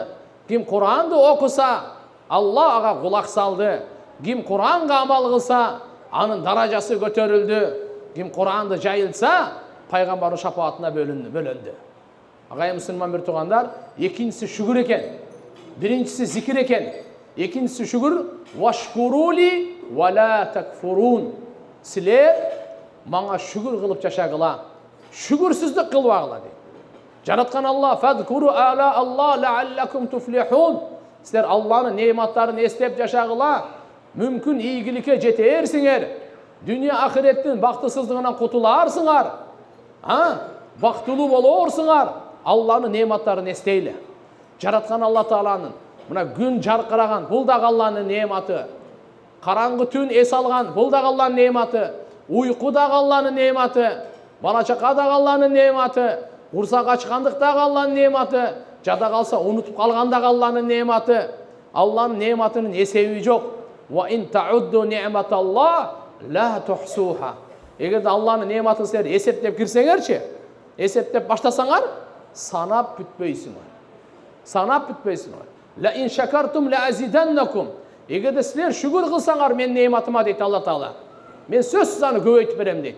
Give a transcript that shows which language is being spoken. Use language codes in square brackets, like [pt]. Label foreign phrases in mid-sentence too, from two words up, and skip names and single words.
[ky] Ким Кур'анды окуса, Алла ага кулак салды. Ким Кур'анга амал кылса, анын даражасы көтөрүлдү. Ким Кур'анды жайылса, пайгамбардын шапаатына бөлөндү. Агай мусулман бир туугандар, экинчиси шүкүр экен. Биринчиси зикир экен. Экинчиси шүкүр, [ar] واشكروا لي ولا تكفرون. [ky] Силер мага шүкүр кылып жашагыла. Шүкүрсүздүк кылбагыла дейт. Жараткан Алла, [ar] فاذكروا آلاء الله لعلكم تفلحون. [ky] Силер Алланын неаматтарын эстеп жашагыла, мүмкүн ийгиликке жетерсиңер. Дүние ахиреттин бактысыздыгынан кутуларсыңар. Бактылуу болорсуңар. Алланын неаматтарын эстейле. [kk] жаратқан Алла Тааланың. Мына күн жарқыраған, бұл да Алланың нематы. Қараңғы түн ес алған, бұл да Алланың нематы. Ұйқы да Алланың нематы. Бала-шақа да Алланың нематы. Құрсақ ашқандық да Алланың нематы. Жада қалса ұмытып қалған да Алланың нематы. Алланың нематының есебі жоқ. [ar] وإن تعدوا نعمة الله لا تحصوها. [kk] Егер де Алланың нематын сіздер есептеп кірсеңерші, есептеп баштасаңар, санап бүтпейсіңер. Санап бүтпейсіңер. [ar] لئن شكرتم لأزيدنكم. [kk] Егер де сіздер шүгір қылсаңар мен нематыма дейді Алла Тағала. Мен сөзсіз аны көбейтіп берем дейді.